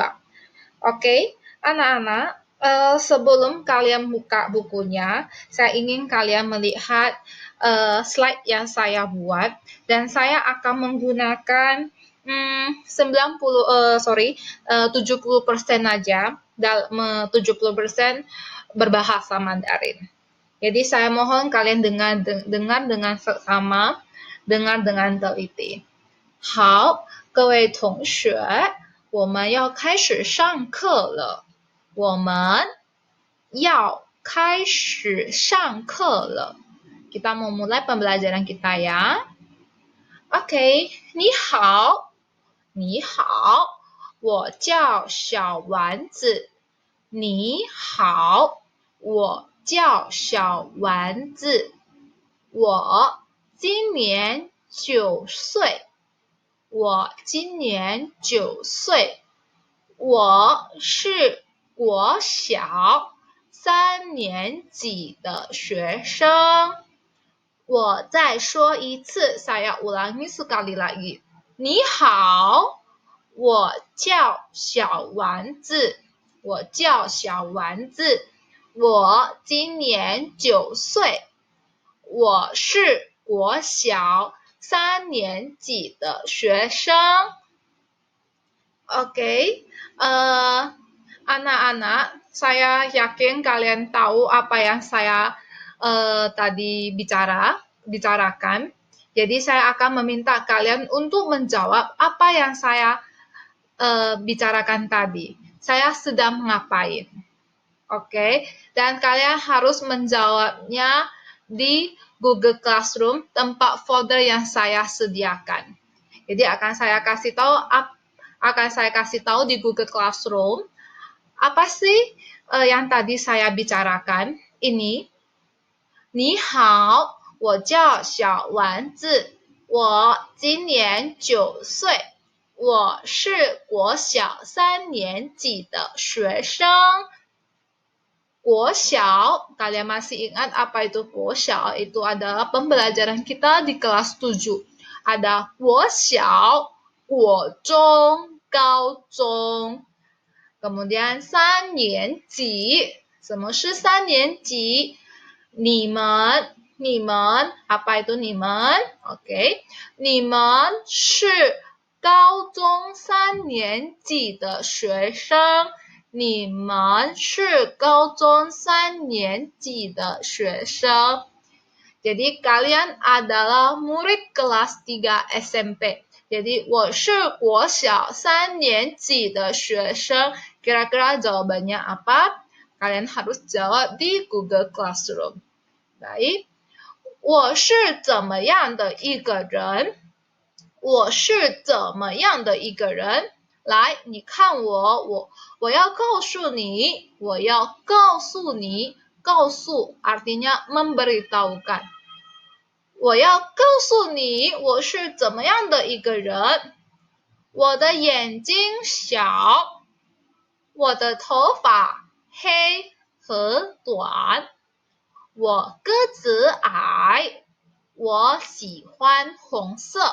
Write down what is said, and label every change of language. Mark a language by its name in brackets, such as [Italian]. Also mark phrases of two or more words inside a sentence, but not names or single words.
[Indonesian] Oke, anak-anak, sebelum kalian buka bukunya, saya ingin kalian melihat slide yang saya buat, dan saya akan menggunakan 70% aja, 70% berbahasa Mandarin. Jadi saya mohon kalian dengar dengan seksama, dengar dengan teliti. [Chinese] 好，各位同学，我们要开始上课了。我们要开始上课了。 [Indonesian] Kita mau mulai pembelajaran kita ya. Oke, [Chinese] 你好，你好，我叫小丸子。你好，我叫小丸子。我今年9岁。我今年9岁。我是国小3年级的学生。我再说一次 [Indonesian] saya ulangi sekali lagi. [Chinese] 你好，我叫小丸子。我叫小丸子。我今年9岁。我是国小3年级的学生。 [Indonesian] Oke, anak-anak, saya yakin kalian tahu apa yang saya tadi bicarakan. Jadi saya akan meminta kalian untuk menjawab apa yang saya bicarakan tadi. Saya sedang mengapain? Oke, dan kalian harus menjawabnya di Google Classroom, tempat folder yang saya sediakan. Jadi akan saya kasih tahu di Google Classroom apa sih yang tadi saya bicarakan ini. [Chinese] 你好，我叫小丸子，我今年9岁，我是国小3年级的学生。 [Indonesian] 国小, kalian masih ingat apa itu 国小? Itu adalah pembelajaran kita di kelas 7. Ada [Chinese] 国小, 国中, 高中. Kemudian 3年级什么是三年级？你们 [Indonesian] apa itu [Chinese] 你们 ？OK， 你们是高中3年级的学生。你们是高中3年级的学生。 [Indonesian] Jadi kalian adalah murid kelas 3 SMP. [Chinese] Jadi 我是国小3年级的学生。 [Indonesian] Kira-kira jawabannya apa? Kalian harus jawab di Google Classroom. Baik. [Chinese] 我是怎么样的一个人？我是怎么样的一个人？来，你看我要告诉你，我要告诉你，告诉 [Indonesian] artinya memberitahukan。 [Chinese] 我要告诉你，我是怎么样的一个人。我的眼睛小，我的头发黑和短，我个子矮，我喜欢红色。